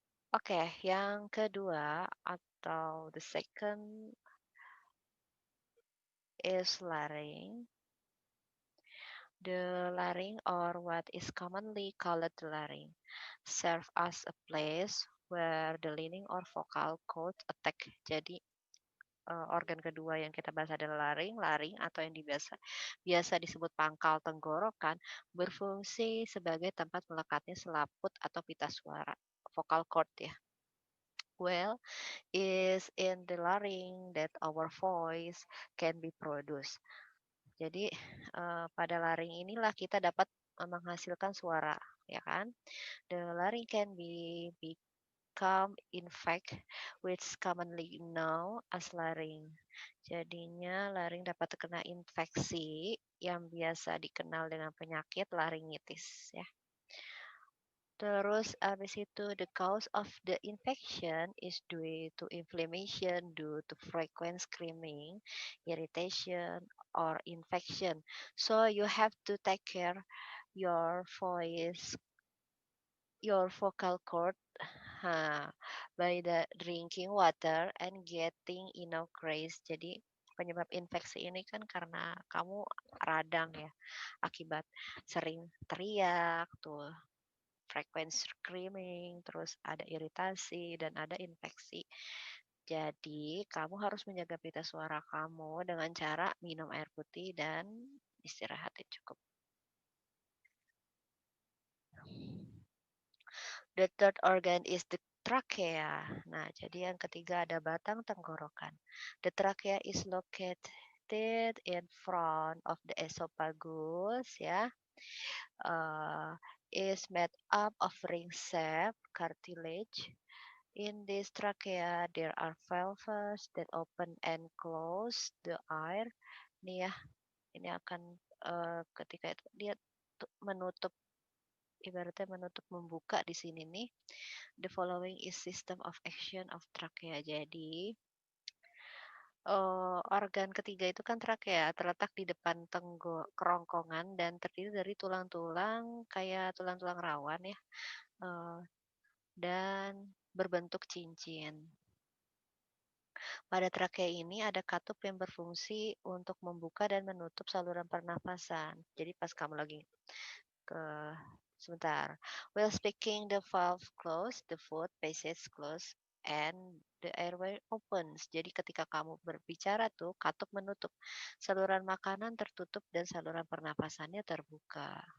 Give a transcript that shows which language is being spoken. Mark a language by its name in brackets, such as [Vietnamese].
[Indonesian] Oke, yang kedua atau [English] the second is larynx. The larynx, or what is commonly called the larynx, serve as a place where the lining or vocal cords attack. [Indonesian] Jadi organ kedua yang kita bahas adalah laring. Laring atau yang biasa disebut pangkal tenggorokan berfungsi sebagai tempat melekatnya selaput atau pita suara, vocal cord ya. [English] Well, is in the larynx that our voice can be produced. [Indonesian] Jadi pada laring inilah kita dapat menghasilkan suara, ya kan? [English] The larynx can be become infect, which commonly known as larynx. [Indonesian] Jadinya laring dapat terkena infeksi yang biasa dikenal dengan penyakit laringitis ya. Terus habis itu [English] the cause of the infection is due to inflammation due to frequent screaming, irritation, or infection. So you have to take care your voice, your vocal cord by the drinking water and getting enough rest. [Indonesian] Jadi penyebab infeksi ini kan karena kamu radang ya, akibat sering teriak tuh, [English] frequent screaming, [Indonesian] terus ada iritasi dan ada infeksi. Jadi, kamu harus menjaga pita suara kamu dengan cara minum air putih dan istirahat yang cukup. [English] The third organ is the trachea. [Indonesian] Nah, jadi yang ketiga ada batang tenggorokan. [English] The trachea is located in front of the esophagus ya. Is made up of ring-shaped cartilage In this trachea, there are valves that open and close the air. [Indonesian] Nih ya, ini akan ketika itu dia menutup, ibaratnya menutup membuka di sini nih. [English] The following is system of action of trachea. [Indonesian] Jadi organ ketiga itu kan trachea, terletak di depan kerongkongan dan terdiri dari tulang-tulang kayak tulang-tulang rawan ya, dan berbentuk cincin. Pada trakea ini ada katup yang berfungsi untuk membuka dan menutup saluran pernafasan. Jadi pas kamu lagi ke sebentar. [English] While speaking, the valve close, the food passage close, and the airway opens. [Indonesian] Jadi ketika kamu berbicara tuh, katup menutup. Saluran makanan tertutup dan saluran pernafasannya terbuka.